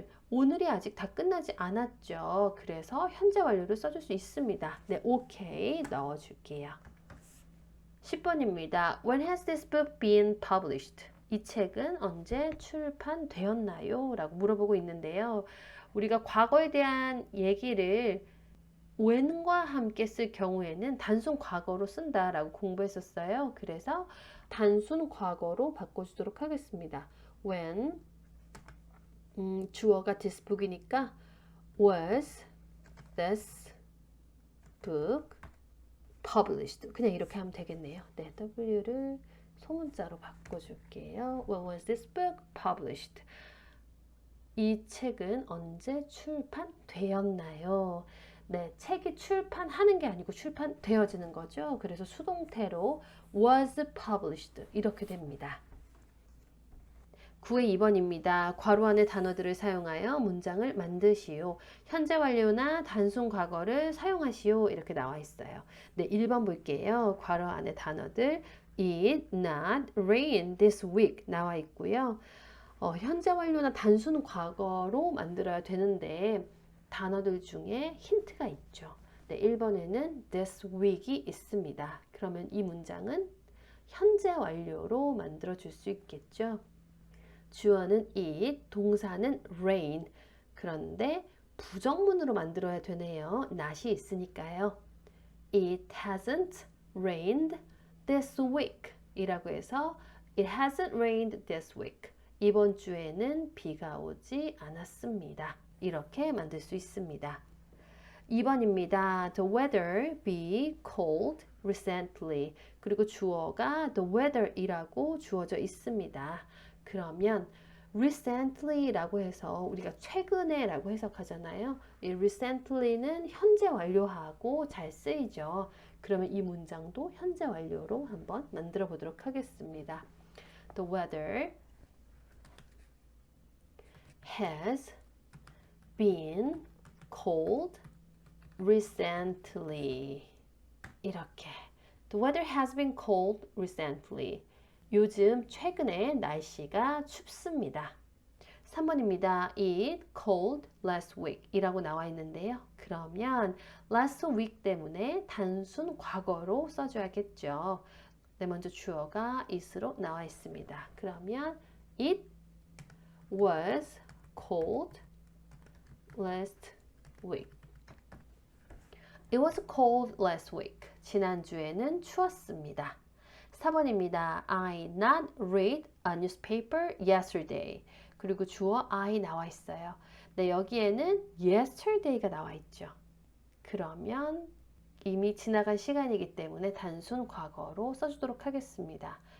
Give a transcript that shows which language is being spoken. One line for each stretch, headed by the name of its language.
Korean: 오늘이 아직 다 끝나지 않았죠. 그래서 현재 완료를 써줄 수 있습니다. 네, 오케이 넣어줄게요. 10번입니다.
English: When has this book been published?
Korean: 이 책은 언제 출판되었나요? 라고 물어보고 있는데요. 우리가 과거에 대한 얘기를 when과 함께 쓸 경우에는 단순 과거로 쓴다라고 공부했었어요. 그래서 단순 과거로 바꿔주도록 하겠습니다. When 주어가 this book이니까
English: was this book published.
Korean: 그냥 이렇게 하면 되겠네요. 네, W를 소문자로 바꿔줄게요.
English: When was this book published?
Korean: 이 책은 언제 출판되었나요? 네, 책이 출판하는 게 아니고 출판되어지는 거죠. 그래서 수동태로
English: was published
Korean: 이렇게 됩니다. 9의 2번입니다. 괄호 안의 단어들을 사용하여 문장을 만드시오. 현재 완료나 단순 과거를 사용하시오. 이렇게 나와 있어요. 네, 1번 볼게요. 괄호 안의 단어들
English: It not rain this week
Korean: 나와 있고요. 현재 완료나 단순 과거로 만들어야 되는데 단어들 중에 힌트가 있죠. 네, 1번에는 this week이 있습니다. 그러면 이 문장은 현재 완료로 만들어 줄 수 있겠죠. 주어는 it, 동사는 rain. 그런데 부정문으로 만들어야 되네요. not이 있으니까요.
English: It hasn't rained this week
Korean: 이라고 해서
English: It hasn't rained this week.
Korean: 이번 주에는 비가 오지 않았습니다. 이렇게 만들 수 있습니다. 2번입니다.
English: The weather be cold recently.
Korean: 그리고 주어가 the weather이라고 주어져 있습니다. 그러면 recently라고 해서 우리가 최근에라고 해석하잖아요. 이 recently는 현재 완료하고 잘 쓰이죠. 그러면 이 문장도 현재 완료로 한번 만들어 보도록 하겠습니다.
English: The weather has been cold recently.
Korean: 이렇게.
English: The weather has been cold recently.
Korean: 요즘 최근에 날씨가 춥습니다. 3번입니다.
English: It cold last week
Korean: 이라고 나와 있는데요. 그러면 last week 때문에 단순 과거로 써줘야겠죠. 네, 먼저 주어가 it으로 나와 있습니다. 그러면
English: it was cold last week. It was cold last week.
Korean: 지난주에는 추웠습니다. 4번입니다.
English: I not read a newspaper yesterday.
Korean: 그리고 주어 I 나와 있어요. 네, 여기에는 yesterday가 나와 있죠. 그러면 이미 지나간 시간이기 때문에 단순 과거로 써주도록 하겠습니다.